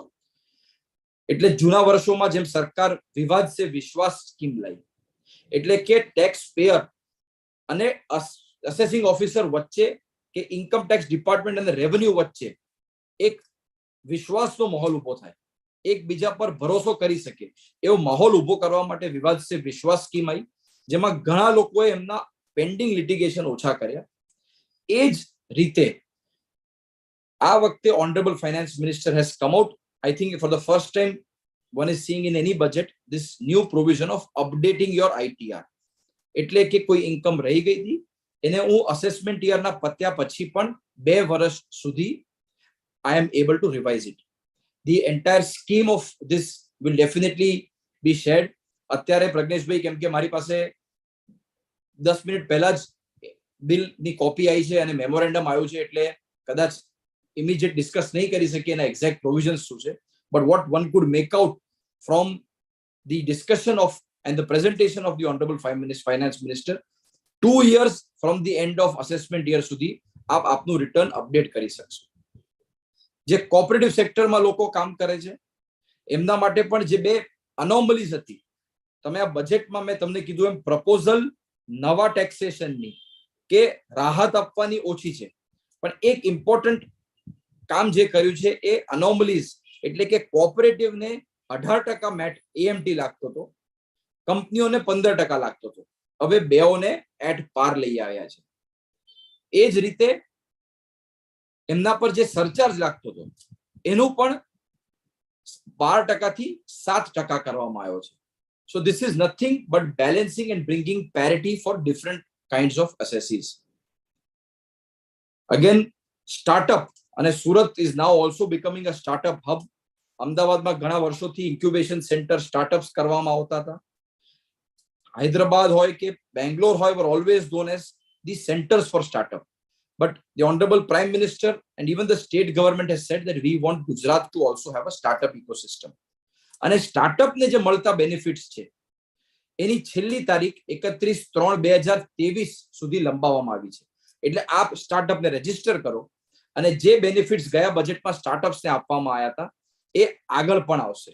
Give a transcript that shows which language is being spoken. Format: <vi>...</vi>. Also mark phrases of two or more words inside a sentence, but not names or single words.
<gu>એટલે જૂના વર્ષોમાં જેમ સરકાર વિવાદ સે વિશ્વાસ સ્કીમ લાવી એટલે કે</gu> <en>tax payer</en> <gu>અને</gu> <en>assessing officer</en> <gu>વચ્ચે કે</gu> <en>income tax department</en> <gu>અને રેવન્યુ વચ્ચે એક વિશ્વાસનો માહોલ ઉભો થાય, એકબીજા પર ભરોસો કરી શકે એવો માહોલ ઉભો કરવા માટે વિવાદ સે વિશ્વાસ સ્કીમ આવી, જેમાં ઘણા લોકોએ એમના</gu> <en>pending litigation</en> <gu>ઓછા કર્યા. એ જ રીતે આ વખતે</gu> <en>honourable finance minister has come out, I think for the first time one is seeing in any budget this new provision of updating your ITR.</en> <gu>એટલે કે કોઈ ઇન્કમ રહી ગઈ હતી એને હું</gu> <en>assessment year</en> <gu>પત્યા પછી પણ 2 વર્ષ સુધી</gu> <en>I am able to revise it. The entire scheme of this will definitely be shared.</en> <gu>અત્યારે પ્રજ્ઞેશભાઈ કેમ કે મારી પાસે 10 મિનિટ પહેલા જ બિલની કોપી આવી છે અને મેમોરેન્ડમ આવ્યું છે એટલે કદાચ</gu> <en>immediate discuss</en> <gu>નહીં કરી શકીએ એના</gu> <en>exact provisions</en> <gu>શું છે,</gu> <en>but what one could make out from the discussion of and the presentation of the honorable finance minister, 2 years from the end of assessment year</en> <gu>સુધી આપ આપનું રિટર્ન અપડેટ કરી શકશો. જે</gu> <en>cooperative sector</en> <gu>લોકો કામ કરે છે એમના માટે પણ જે 2 અનોમલીઝ હતી, તમે આ બજેટમાં મેં તમને કીધું એમ પ્રપોઝલ નવા ટેક્સેશનની કે રાહત આપવાની ઓછી છે, પણ એક ઇમ્પોર્ટન્ટ કામ જે કર્યું છે એ અનોમલીઝ એટલે કે કોઓપરેટિવને 18% મેટ એએમટી લાગતો હતો, કંપનીઓને 15% લાગતો હતો, હવે બેઓને</gu> <en>at par</en> <gu>લઈ આવ્યા છે. એ જ રીતે એમના પર જે સરચાર્જ લાગતો હતો એનું પણ 12% થી 7% કરવામાં આવ્યો છે.</gu> <en>So this is nothing but balancing and bringing parity for different kinds of assessees. Again, startup અને સુરત is now also becoming a startup hub.</en> <gu>અમદાવાદમાં ઘણા વર્ષોથી</gu> <en>incubation center startups</en> <gu>કરવામાં આવતા હતા. હૈદરાબાદ હોય કે બેંગ્લોર હોય</gu> <en>were always known as the centers for startup. But the honorable prime minister and even the state government has said that we want Gujarat to also have a startup ecosystem.</en> <gu>અને સ્ટાર્ટઅપ ને જે મળતા બેનિફિટ્સ છે એની છેલ્લી તારીખ 31/3/2023 સુધી લંબાવવામાં આવી છે. એટલે આપ સ્ટાર્ટઅપ ને રજીસ્ટર કરો અને જે બેનિફિટ્સ ગયા બજેટમાં સ્ટાર્ટઅપ્સ ને આપવામાં આવ્યા હતા એ આગળ પણ આવશે.</gu>